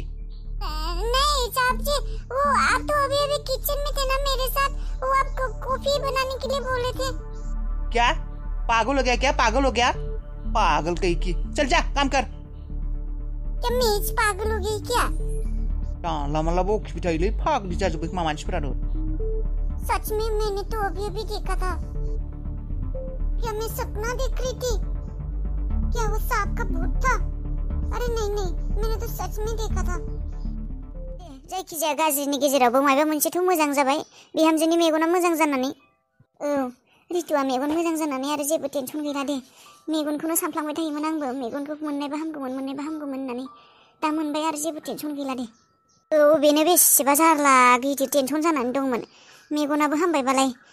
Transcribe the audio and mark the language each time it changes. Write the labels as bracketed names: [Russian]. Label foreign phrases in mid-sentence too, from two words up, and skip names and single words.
[Hindi] नहीं साहब जी वो आप तो अभी किचन में थे ना मेरे साथ वो आपको कॉफी बनाने के लिए बोले थे क्या पागल हो गया पागल कहीं की चल जा काम कर क्या मेज पागल हो गई क्या? [Bodo] लामा खिबिथाइलै फाग्लि जाजोब्बाय खोमा मानसिफोरानो [Hindi] सच में मैंने तो अभी देखा था क्या मैं सपना देख रही थी क्या वो सांप का भूत था? अरे नहीं मैंने तो सच में देखा था [Bodo] जायखिजाया गाज्रिनि गेजेरावबो माबा मोनसेथ' मोजां जाबाय बिहामजोनि मेगना मोजां जानानै रितुआ मेगन मोजां जानानै आरो जेबो टेनसन गैला दे मेगनखौनो सानफ्लांबाय थायोमोन आंबो मेगनखौ मोननायबा हामगौमोन होननानै दा मोनबाय आरो जेबो टेनसन गैला दे बेनो बेसेबा जारला गिदिर टेनसन जानानै दंमोन मेगनाबो हामबायबालाय